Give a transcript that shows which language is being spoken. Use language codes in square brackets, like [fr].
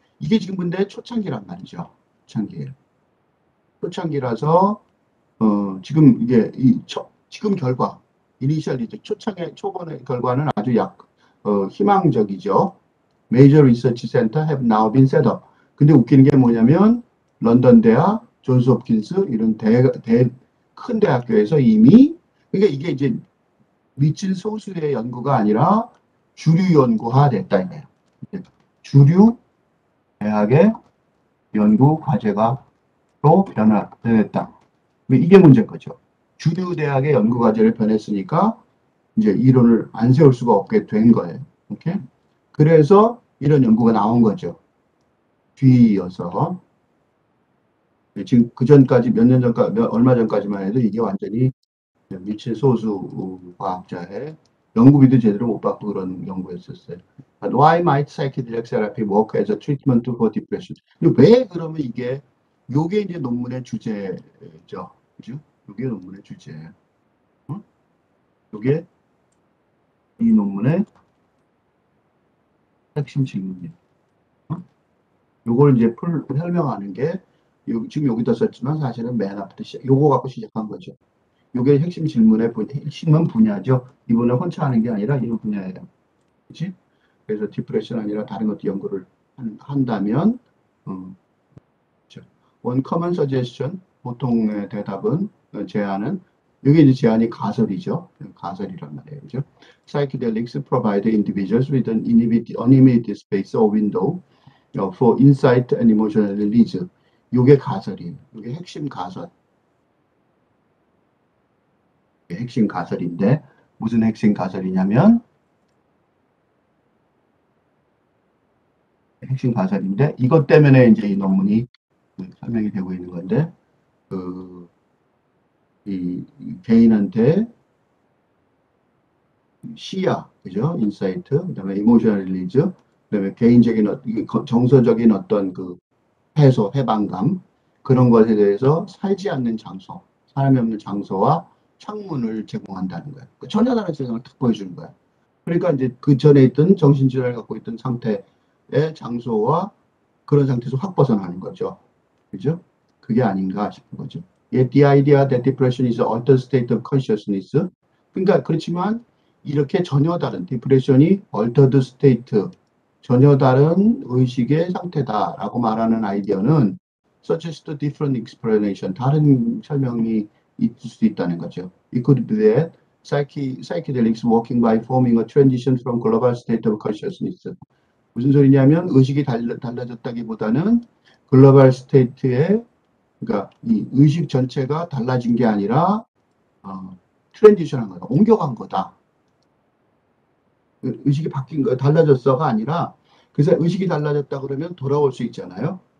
[ko] 이게 지금 근데 초창기란 말이죠. 초창기예요. 초창기라서 지금 이게 지금 결과 이니셜리즈 초반의 결과는 아주 희망적이죠. [en] Major Research Center have now been set up. [ko] 근데 웃기는 게 뭐냐면 런던 대학, 존스 홉킨스 이런 큰 대학교에서 이미 그러니까 이게 이제 미친 소수의 연구가 아니라 주류 연구화 됐다 이거예요. 주류 대학의 연구 과제가 또 변했다. 이게 문제인 거죠. 주류 대학의 연구 과제를 변했으니까 이제 이론을 안 세울 수가 없게 된 거예요. 오케이? 그래서 이런 연구가 나온 거죠. 뒤이어서 지금 그 전까지 몇 년 전까지 얼마 전까지만 해도 이게 완전히 미친 소수 과학자의 연구비도 제대로 못 받고 그런 연구였었어요. [en] But why might psychedelic therapy work as a treatment for depression? [ko] 왜 그러면 요게 이제 논문의 주제죠. 그죠? 요게 논문의 주제예요. 요게 이 논문의 핵심 질문이에요. 요걸 이제 설명하는 게 지금 여기다 썼지만 사실은 맨 앞부터 요거 갖고 시작한 거죠. 요게 핵심은 분야죠. 이분을 혼자 하는 게 아니라 이 분야예요. 그치? 그래서 디프레션 아니라 다른 것도 연구를 한다면, 그렇죠. [en] One common suggestion, [ko] 보통의 대답은, 제안은, 이게 이제 제안이 가설이죠. 가설이란 말이에요. 그죠? [en] Psychedelics provide individuals with an unlimited space or window for insight and emotional release. [ko] 이게 가설이에요. 이게 핵심 가설. 이게 핵심 가설인데, 무슨 핵심 가설이냐면, 핵심 가설인데, 이것 때문에 이제 이 논문이 설명이 되고 있는 건데, 그, 이 개인한테 시야, 그죠? 인사이트, 그다음에 이모셔널 릴리즈, 그다음에 개인적인 정서적인 어떤 그 해방감 그런 것에 대해서 살지 않는 장소, 사람이 없는 장소와 창문을 제공한다는 거예요. 그 전혀 다른 세상을 탁 보여주는 거예요. 그러니까 이제 그 전에 있던 정신질환을 갖고 있던 상태의 장소와 그런 상태에서 확 벗어나는 거죠. 그죠? 그게 아닌가 싶은 거죠. [en] Yet the idea that depression is an altered state of consciousness. [ko] 그러니까 그렇지만 이렇게 전혀 다른 디프레션이 [en] altered state, [ko] 전혀 다른 의식의 상태다라고 말하는 아이디어는 [en] suggest a different explanation, [ko] 다른 설명이 있을 수 있다는 거죠. [en] It could be that psychedelics working by forming a transition from global state of consciousness. [ko] 무슨 소리냐면 의식이 달라졌다기보다는 글로벌 스테이트의 그러니까 이 의식 전체가 달라진 게 아니라 트랜지션한 거다. 옮겨간 거다. 의식이 바뀐 거 달라졌어가 아니라 그래서 의식이 달라졌다 그러면 돌아올 수 있잖아요.